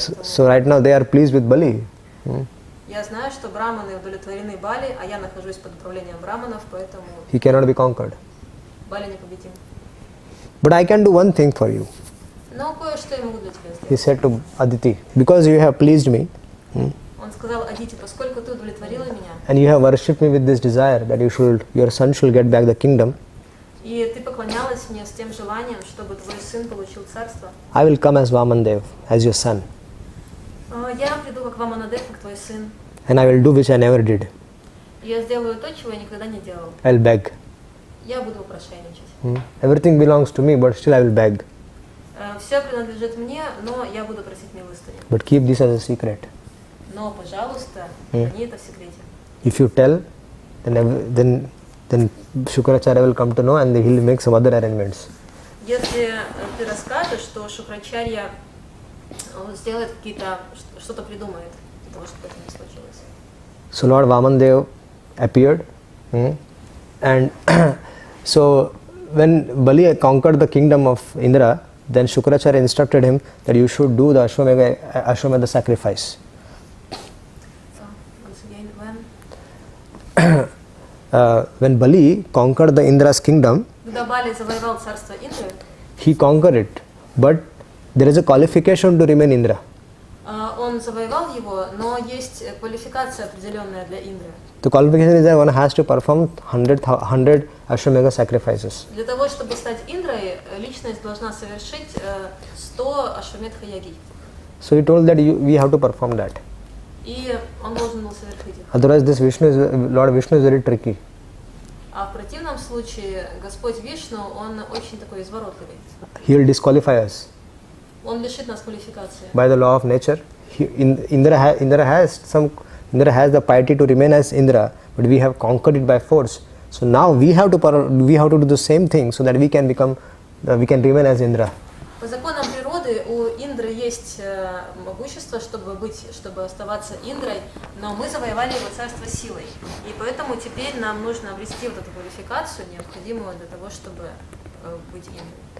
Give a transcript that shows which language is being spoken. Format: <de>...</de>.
<en>so right now they are pleased with Bali.</en> <ru>Я знаю, что браманы удовлетворены Бали, а я нахожусь под управлением браманов, поэтому</ru> <en>He cannot be conquered.</en> <ru>Бали непобедим.</ru> <en>But I can do one thing for you.</en> <ru>Но кое-что я могу для тебя</ru> <en>He</en> <ru>сделать.</ru> <en>said to Aditi, because you have pleased me</en> <ru>Он сказал: Адити, поскольку ты удовлетворила меня,</ru> <en>and you have worshipped me with this desire that your son should get back the kingdom,</en> <ru>и ты поклонялась мне с тем желанием, чтобы твой сын получил царство,</ru> <en>I will come as Vamandev, as your son,</en> <ru>я приду как Ваманадев, как твой сын,</ru> <en>and I will do which I never did.</en> <ru>и я сделаю то, чего я никогда не делал.</ru> <en>I will beg.</en> <ru>Я буду попрошайничать.</ru> <en>Everything belongs to me, but still I will beg.</en> <ru>Все принадлежит мне, но я буду просить милостыню.</ru> <en>But keep this as a secret.</en> <ru>Но, пожалуйста, храни это в секрете.</ru> <en>If you tell, then Shukracharya will come to know and he will make some other arrangements.</en> <ru>Если ты расскажешь, то Шукрачарья сделает что-то придумает для того, чтобы это не случилось.</ru> <en>So Lord Vamandev appeared, and so when Bali conquered the kingdom of Indra, then Shukracharya instructed him that you should do the Ashwamedha sacrifice. So, once again, When Bali conquered the Indra's kingdom,</en> <ru>когда Бали завоевал царство Индры,</ru> <en>he conquered it, but there is a qualification to remain Indra.</en> <ru>он завоевал его, но есть квалификация определенная для Индры.</ru> <en>The qualification is that one has to perform 100 Ashwamedha sacrifices.</en> <ru>Для того, чтобы стать Индрой, личность должна совершить 100 Ашвамедха яги.</ru> <en>So he told that we have to perform that.</en> <ru>И он должен был совершить их.</ru> <en>Otherwise, Lord Vishnu is very tricky.</en> <ru>А в противном случае Господь Вишну, он очень такой изворотливый.</ru> <en>He will disqualify us.</en> <ru>Он лишит нас квалификации.</ru> <en>By the law of nature, Indra has the piety to remain as Indra, but we have conquered it by force. So now we have to do the same thing so that we can remain as Indra.</en> <ru>По законам природы у Индры есть могущество, чтобы оставаться Индрой, но мы завоевали его царство силой. И поэтому теперь нам нужно обрести вот эту квалификацию, необходимую для того, чтобы быть Индрой.</ru>